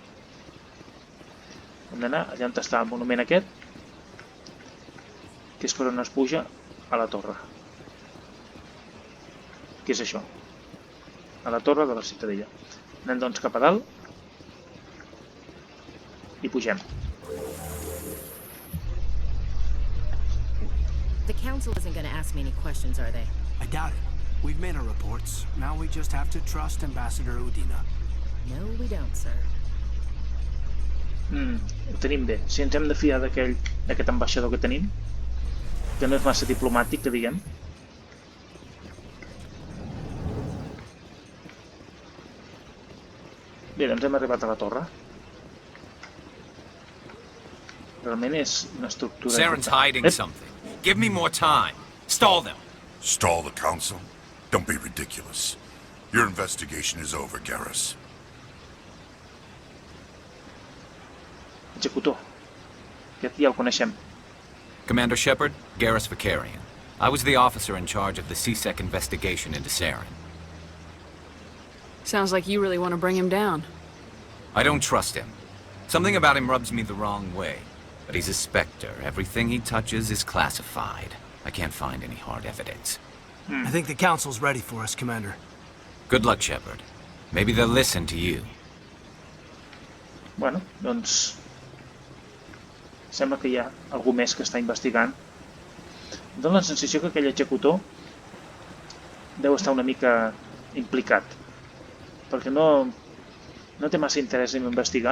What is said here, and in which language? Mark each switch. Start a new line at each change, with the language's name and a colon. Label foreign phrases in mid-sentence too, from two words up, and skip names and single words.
Catalan: Hem d'anar allà on està el monument aquest, que és per on es puja a la torre. Què és això? A la torre de la Ciutadella. Anem doncs cap a dalt i pugem.
English: The council isn't going to ask me any questions, are they? I doubt it. We've made our reports. Now we just have to trust Ambassador Udina. No, we don't, sir.
Catalan: Ho tenim bé. Si ens hem de fiar d'aquest ambaixador que tenim, que no és massa diplomàtic, que diguem. Bé, doncs hem arribat a la torre. Realment és una estructura...
English: Saren's hiding something. Give me more time. Stall them. Stall the council? Don't be ridiculous. Your investigation is over, Garrus. Executor.
Catalan: Aquest ja el coneixem.
English: Commander Shepard, Garrus Vicarian. I was the officer in charge of the CSEC investigation into Saren. Sounds like you really want to bring him down. I don't trust him. Something about him rubs me the wrong way. But he's a Spectre. Everything he touches is classified. I can't find any hard evidence. I think the Council's ready for us, Commander. Good luck, Shepard. Maybe they'll listen to you.
Catalan: Bueno, doncs... Sembla que hi ha algú més que està investigant. Em dóna la sensació que aquell executor deu estar una mica implicat. Perquè no té massa interès en investigar.